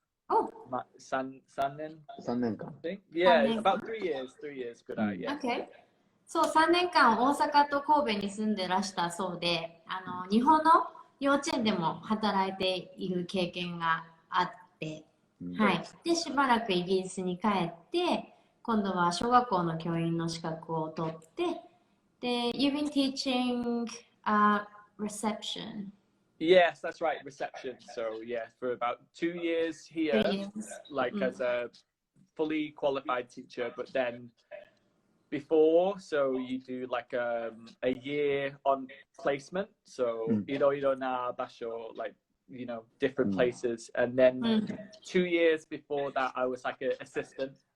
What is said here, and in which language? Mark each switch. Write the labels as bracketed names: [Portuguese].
[Japanese] 3年間 [English] Yeah, about 3 years [Japanese] くらい。 [English] Okay. [Japanese] そう、3年間大阪と神戸に住んでらしたそうで、日本の幼稚園でも働いている経験があって、はい。で、しばらくイギリスに帰って、今度は小学校の教員の資格を取って、で、 [English] You've been teaching reception. Yes, that's right, reception. So yeah, for about 2 years here, like as a fully qualified teacher, but then before, so you do like a year on placement. So [Japanese] いろいろな場所, [English] like different places, and then 2 years before that, I was like an assistant.